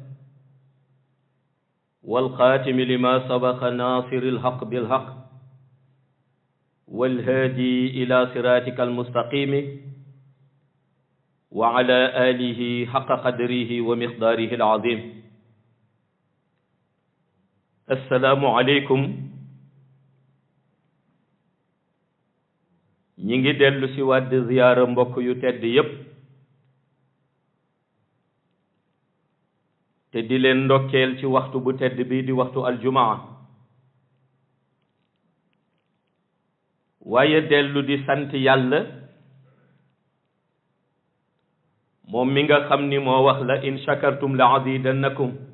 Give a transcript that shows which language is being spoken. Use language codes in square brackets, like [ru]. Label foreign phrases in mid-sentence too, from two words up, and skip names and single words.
[ar] والخاتم لما سبق ناصر الحق بالحق والهادي إلى صراطك المستقيم وعلى آله حق قدره ومقداره العظيم السلام عليكم [wo] ñi ngi dellu si waat ziyaara mbokk yu tedd yépp te di leen ndokkeel ci waxtu bu tedd bi di waxtu aljumaa waaye dellu di sant yàlla moom mi nga xam ni moo wax [ar] لئن شكرتم لأزيدنكم